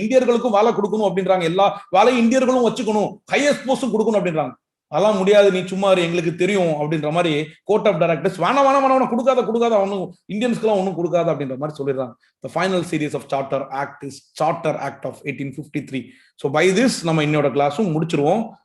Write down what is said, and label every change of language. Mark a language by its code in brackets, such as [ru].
[ta] இந்தியர்களுக்கும் வேலை கொடுக்கணும் அப்படின்றாங்க, எல்லா வேலையும் இந்தியர்களும் வச்சுக்கணும், ஹையஸ்ட் போஸ்டும் கொடுக்கணும் அப்படின்றாங்க. அதெல்லாம் முடியாது, நீ சும்மா எங்களுக்கு தெரியும் அப்படின்ற மாதிரி கோர்ட் ஆஃப் டைரக்டர்ஸ் வேணாம் கொடுக்காத ஒன்னும் இந்தியன்ஸ்க்குலாம் ஒன்னும் கொடுக்காத அப்படின்ற மாதிரி சொல்லிடுறாங்க. [en] The final series of Charter Act is Charter Act of 1853. So by this [ta] நம்ம இன்னோட கிளாஸும் முடிச்சிருவோம்.